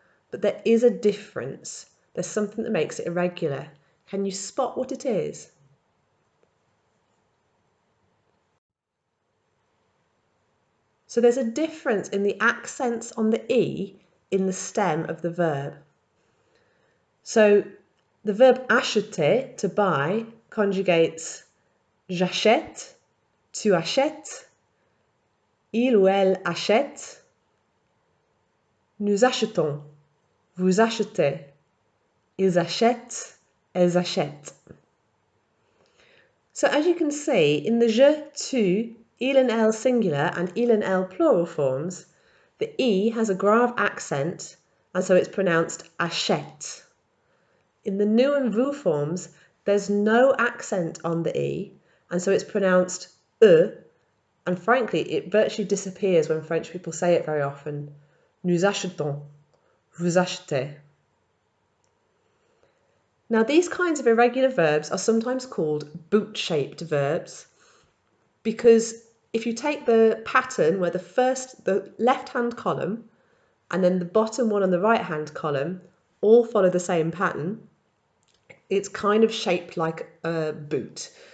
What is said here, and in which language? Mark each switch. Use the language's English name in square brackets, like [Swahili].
[English] But there is a difference. There's something that makes it irregular. Can you spot what it is? So there's a difference in the accents on the E in the stem of the verb. So the verb acheter, to buy, conjugates [French] j'achète, tu achètes, il ou elle achète, nous achetons, vous achetez, ils achètent, elles achètent. [English] So as you can see, in the je, tu, il and elle singular and il and elle plural forms, the E has a grave accent and so it's pronounced achète. In the nous and vous forms, there's no accent on the E and so it's pronounced and frankly it virtually disappears when French people say it very often. [French] Nous achetons, vous achetez. [English] Now these kinds of irregular verbs are sometimes called boot-shaped verbs because if you take the pattern where the left-hand column and then the bottom one on the right-hand column all follow the same pattern, it's kind of shaped like a boot.